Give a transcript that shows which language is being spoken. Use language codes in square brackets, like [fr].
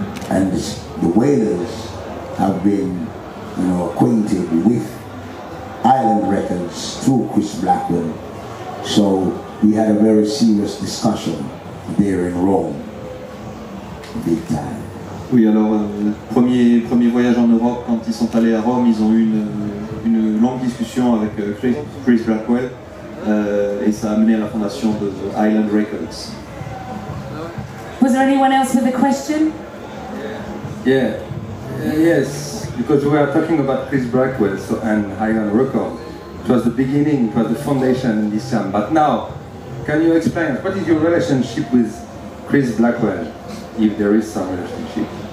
[en] And the Wailers have been, you know, acquainted with Island Records through Chris Blackwell. So we had a very serious discussion there in Rome, big time. [fr] Oui, alors premier voyage en Europe, quand ils sont allés à Rome, ils ont eu une longue discussion avec Chris Blackwell et ça a amené à la fondation de Island Records. [en] Was there anyone else with a question? Yeah, yes, because we are talking about Chris Blackwell and Island Records. It was the beginning, it was the foundation in this time. But now, can you explain what is your relationship with Chris Blackwell, if there is some relationship?